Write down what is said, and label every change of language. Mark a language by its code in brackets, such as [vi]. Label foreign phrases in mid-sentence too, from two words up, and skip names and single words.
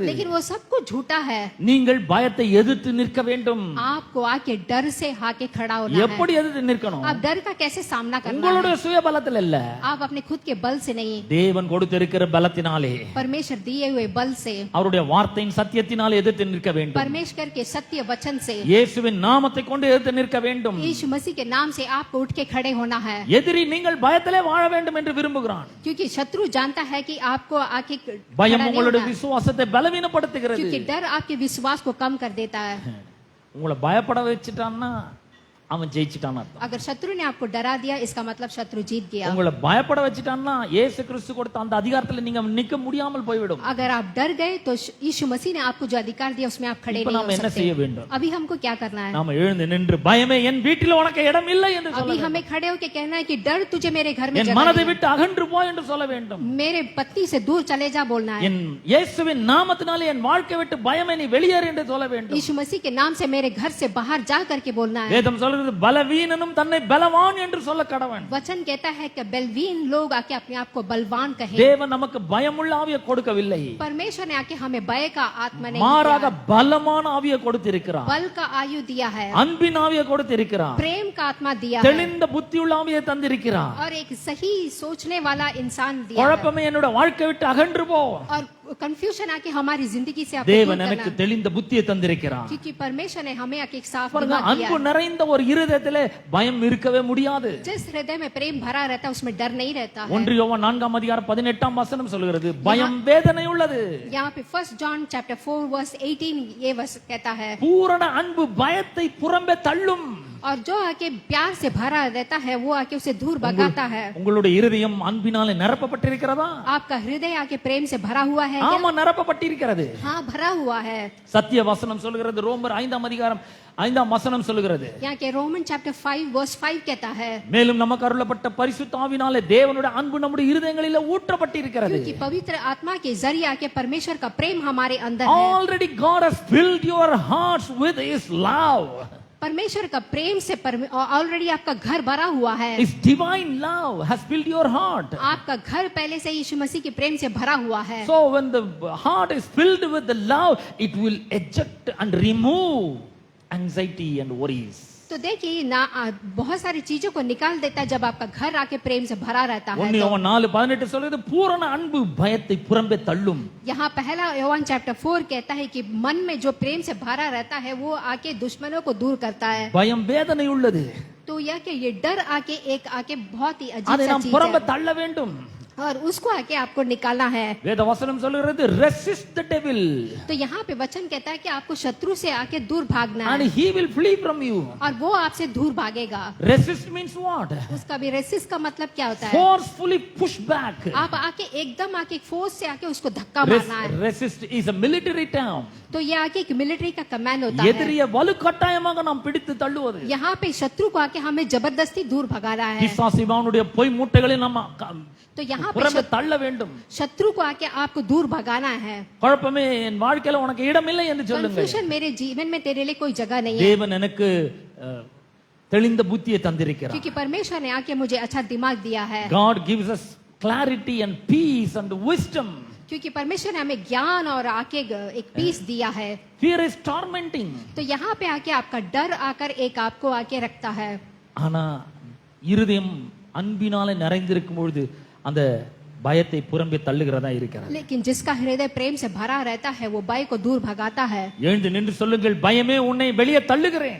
[hi] लेकिन वो सब कुछ झूठा है. [ta] நீங்கள் பயத்தை எதிர்த்து நிற்க வேண்டும். [hi] आपको आके डर से आके खड़ा होना है. [ta] எப்படி எதிர்த்து நிற்கணும்? [hi] आप डर का कैसे सामना करना है? [ta] உங்களுடைய சுய பலத்தில் இல்ல, [hi] आप अपने खुद के बल से नहीं, [ta] தேவன் கொடுத்திருக்கிற பலத்தினாலே, [hi] परमेश्वर दिए हुए बल से, [ta] அவருடைய வார்த்தையின் சத்தியத்தினாலே எதிர்த்து நிற்க வேண்டும். [hi] परमेश्वर के सत्य वचन से, [ta] இயேசுவின் நாமத்தை கொண்டு எதிர்த்து நிற்க வேண்டும். [hi] यीशु मसीह के नाम से आपको उठ के खड़े होना है, [ta] எதிரி நீங்கள் பயத்திலே வாழ வேண்டும் என்று விரும்புகிறான். [hi] क्योंकि शत्रु जानता है कि आपको आके [ta] பயம் [hi] खड़ा नहीं [ta] உங்களுடைய [hi] होना है, [ta] விசுவாசத்தை பலவீனப்படுத்துகிறது. [hi] क्योंकि डर आपके विश्वास को कम कर देता है. [ta] உங்களை பயப்பட வச்சுட்டான்னா அவன் ஜெயிச்சிட்டான்னு அர்த்தம். [hi] अगर शत्रु ने आपको डरा दिया, इसका मतलब शत्रु जीत गया. [ta] உங்களை பயப்பட வச்சுட்டான்னா இயேசு கிறிஸ்து கொடுத்த அந்த அதிகாரத்துல நீங்க நிக்க முடியாமல் போய்விடும். [hi] अगर आप डर गए तो यीशु मसीह ने आपको जो अधिकार दिया उसमें आप खड़े [ta] இப்ப [hi] नहीं [ta] நாம [hi] हो [ta] என்ன [hi] सकते. [ta] செய்ய வேண்டும்? [hi] अभी हमको क्या करना है? [ta] நாம எழுந்து நின்று பயமே என் வீட்டில் உனக்கு இடம் இல்லை என்று சொல்ல [hi] अभी [ta] வேண்டும். [hi] हमें खड़े होकर कहना है कि डर तुझे मेरे घर में [ta] என் [hi] जगह [ta] மனதை [hi] नहीं है. [ta] விட்டு அகன்று போ என்று சொல்ல வேண்டும். [hi] मेरे पत्नी से दूर चले जा बोलना है. [ta] என் இயேசுவின் நாமத்தினாலே என் வாழ்க்கை விட்டு பயமே நீ வெளியேறு என்று சொல்ல வேண்டும். [hi] यीशु मसीह के नाम से मेरे घर से बाहर जा करके बोलना है. [ta] வேதம் சொல்கிறது பலவீனனும் தன்னை பலவான் என்று சொல்ல கடவன். [hi] वचन कहता है कि बलवीन लोग आके अपने आप को बलवान कहे. [ta] தேவன் நமக்கு பயமுள்ள ஆவியை கொடுக்கவில்லை, [hi] परमेश्वर ने आके हमें भय का आत्मा नहीं [ta] மாறாக [hi] दिया, [ta] பலமான ஆவியை கொடுத்திருக்கிறார். [hi] बल का आयु दिया है, [ta] அன்பின் ஆவியை கொடுத்திருக்கிறார். [hi] प्रेम का आत्मा दिया है, [ta] தெளிந்த புத்தியுள்ள ஆவியை தந்திருக்கிறார். [hi] और एक सही सोचने वाला इंसान दिया है. [ta] குழப்பமே என்னோட வாழ்க்கை விட்டு அகன்று போ. [hi] और कंफ्यूजन आके हमारी जिंदगी से आपको [ta] தேவன் [hi] दूर [ta] எனக்கு [hi] करना है. [ta] தெளிந்த புத்தியை தந்திருக்கிறார். [hi] क्योंकि परमेश्वर ने हमें आके एक साफ [ta] பாருங்க, [hi] दिमाग दिया [ta] அன்பு [hi] है. [ta] நிறைந்த ஒரு இருதயத்திலே பயம் இருக்கவே முடியாது. [hi] जिस हृदय में प्रेम भरा रहता है उसमें डर नहीं रहता है. [ta] 1 யோவான் 4:18 வசனம் சொல்கிறது பயம் வேதனை உள்ளது. [hi] यहाँ पे 1 जॉन चैप्टर 4 वर्स 18 ये वर्स कहता है, [ta] பூரண அன்பு பயத்தை புறம்பே தள்ளும். [hi] और जो आके प्यार से भरा रहता है वो आके उसे दूर भगाता है. [ta] உங்களுடைய இருதயம் அன்பினாலே நிரப்பப்பட்டிருக்கிறதா? [hi] आपका हृदय आके प्रेम से भरा हुआ है क्या? [ta] ஆமா, நிரப்பப்பட்டிருக்கிறது. [hi] हाँ, भरा हुआ है. [ta] சத்திய வசனம் சொல்கிறது ரோமர் 5:5 வசனம் சொல்கிறது, [hi] यहाँ के रोमन चैप्टर 5 वर्स 5 कहता है, [ta] மேலும் நமக்கு அருளப்பட்ட பரிசுத்த ஆவினாலே தேவனுடைய அன்பு நம்முடைய இருதயங்களிலே ஊற்றப்பட்டிருக்கிறது. [hi] क्योंकि पवित्र आत्मा के जरिए आके परमेश्वर का प्रेम हमारे अंदर है. [en] Already God has filled your hearts with his love. [hi] परमेश्वर का प्रेम से ऑलरेडी आपका घर भरा हुआ है. [en] His divine love has filled your heart. [hi] आपका घर पहले से यीशु मसीह के प्रेम से भरा हुआ है. [en] So when the heart is filled with the love, it will eject and remove anxiety and worries. [hi] तो देखिए ना, बहुत सारी चीजों को निकाल देता है जब आपका घर आके प्रेम से भरा रहता है. [ta] 1 யோவான் 4:18 சொல்கிறது பூரண அன்பு பயத்தை புறம்பே தள்ளும். [hi] यहाँ पहला योहान चैप्टर 4 कहता है कि मन में जो प्रेम से भरा रहता है वो आके दुश्मनों को दूर करता है. [ta] பயம் வேதனை உள்ளது. [hi] तो यह कि ये डर आके बहुत ही [ta] அதை [hi] अजीब सा [ta] நாம் [hi] चीज [ta] புறம்பே [hi] है [ta] தள்ள வேண்டும். [hi] और उसको आके आपको निकालना है. [ta] வேத வசனம் சொல்கிறது [en] resist the devil [hi] तो यहाँ पे वचन कहता है कि आपको शत्रु से आके दूर भागना [en] and [hi] है [en] he will flee from you. [hi] और वो आपसे दूर भागेगा. [en] Resist means what? [hi] उसका भी रेसिस्ट का मतलब क्या होता है? [en] Forcefully push back. [hi] आप आके एकदम आके फोर्स से आके उसको धक्का मारना है. [en] Resist is a military term. [hi] तो ये आके एक मिलिट्री का कमांड होता है. [ta] எதிரியை வலுக்கட்டாயமாக நாம் பிடித்து தள்ளுவது. [hi] यहाँ पे शत्रु को आके हमें जबरदस्ती दूर भगाना है. [ta] பிசாசு இவனுடைய பொய் மூட்டைகளை நம்ம [hi] तो यहाँ पे [ta] புறம்பே தள்ள வேண்டும். [hi] शत्रु को आके आपको दूर भगाना है. [ta] குழப்பமே என் வாழ்க்கையில உனக்கு இடம் இல்லை என்று சொல்லுங்க. [hi] कंफ्यूजन मेरे जीवन में तेरे लिए कोई जगह नहीं है. [ta] தேவன் எனக்கு தெளிந்த புத்தியை தந்திருக்கிறார். [hi] क्योंकि परमेश्वर ने आके मुझे अच्छा दिमाग दिया है. [en] God gives us clarity and peace and wisdom. [hi] क्योंकि परमेश्वर ने हमें ज्ञान और आके एक पीस दिया है. [en] Fear is tormenting. [hi] तो यहाँ पे आके आपका डर आकर एक आपको आके रखता है. [ta] ஆனா இருதயம் அன்பினாலே நிறைந்திருக்கும் பொழுது அந்த பயத்தை புறம்பே தள்ளுகிறதா இருக்கிறது. [hi] लेकिन जिसका हृदय प्रेम से भरा रहता है वो भय को दूर भगाता है. [ta] எழுந்து நின்று சொல்லுங்கள், பயமே உன்னை வெளியே தள்ளுகிறேன்.